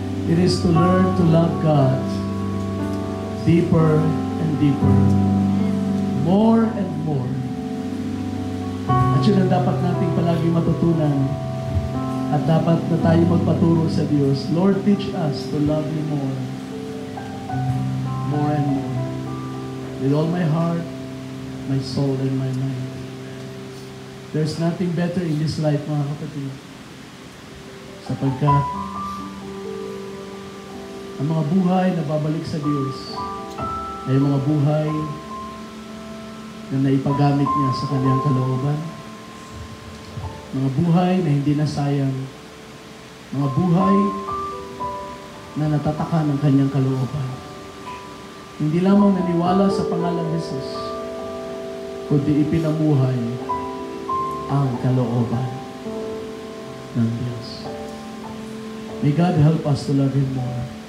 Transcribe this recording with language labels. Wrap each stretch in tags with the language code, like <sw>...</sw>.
<en>It is to learn to love God deeper and deeper, more and more.</en> <tl>At yun ang dapat nating palagi matutunan. At dapat na tayo magpaturo sa Diyos.</tl> <en>Lord, teach us to love You more. More and more. With all my heart, my soul, and my mind. There's nothing better in this life,</en> <tl>mga kapatid. Sapagkat ang mga buhay na babalik sa Diyos ay mga buhay na naipagamit niya sa Kanyang kalooban. Mga buhay na hindi nasayang. Mga buhay na natataka ng Kanyang kalooban. Hindi lamang naniwala sa pangalan ni Jesus, kundi ipinamuhay ang kalooban ng Diyos.</tl> <en>May God help us to love Him more.</en>